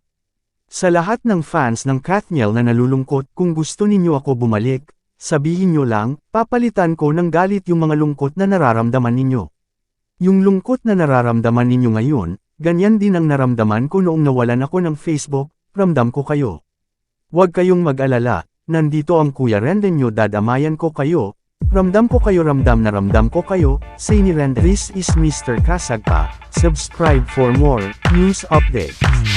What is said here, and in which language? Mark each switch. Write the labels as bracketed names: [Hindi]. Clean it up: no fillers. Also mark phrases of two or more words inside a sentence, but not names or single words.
[Filipino] Sa lahat ng fans ng Kathniel na nalulungkot, kung gusto ninyo ako bumalik, sabihin nyo lang, papalitan ko ng galit yung mga lungkot na nararamdaman ninyo. Yung lungkot na nararamdaman ninyo ngayon, ganyan din ang naramdaman ko noong nawalan ako ng Facebook, ramdam ko kayo. Huwag kayong mag-alala, nandito ang Kuya Rendon nyo dadamayan ko kayo, ramdam ko kayo ramdam na ramdam ko kayo, say ni Rendon. [English] This is Mr. Kasagpa, subscribe for more news updates.